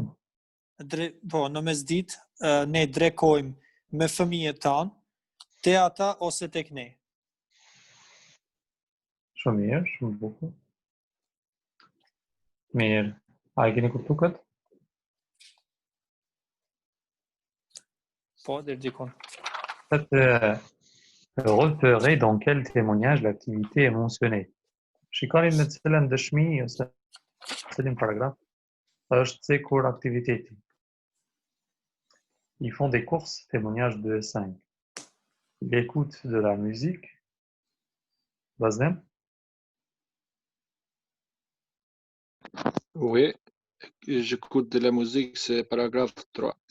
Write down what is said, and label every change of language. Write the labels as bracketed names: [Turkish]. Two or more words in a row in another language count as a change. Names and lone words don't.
[Albanian] Po, në mesditë ne drekojmë me fëmijët tanë, te ata ose tek ne. shumë mirë, shumë bukur. Mirë, a e keni kuptu këtë? Po, deri dikun. [French] Repérer dans quel témoignage l'activité est mentionnée. [Albanian] Shikoni në cilën dëshmi ose cilin paragraf është cekur aktiviteti. [French] Ils font des courses, témoignage 2 et 5. Ils écoutent de la musique. Bazem? Oui, j'écoute de la musique, c'est paragraphe 3.